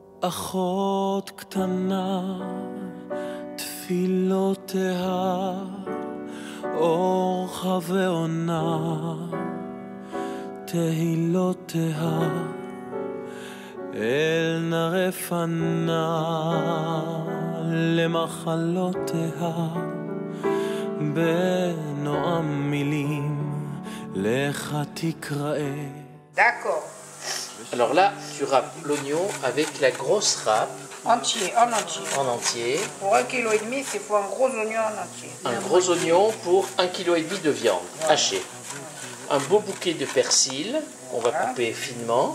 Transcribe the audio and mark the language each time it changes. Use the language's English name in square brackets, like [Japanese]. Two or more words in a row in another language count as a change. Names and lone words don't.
[Hebrew] אחות קטנה, תפילותיה, אורחה ועונה, תהילותיה, אל נא פנה, למחלותיה, בנועם מילים, לך תקראה. [French] D'accord. Alors là, tu râpes l'oignon avec la grosse râpe. Entier, en entier. En entier. Pour 1,5 kg, il faut un gros oignon en entier. Un gros oignon pour 1,5 kg de viande hachée. Un beau bouquet de persil qu'on va couper finement.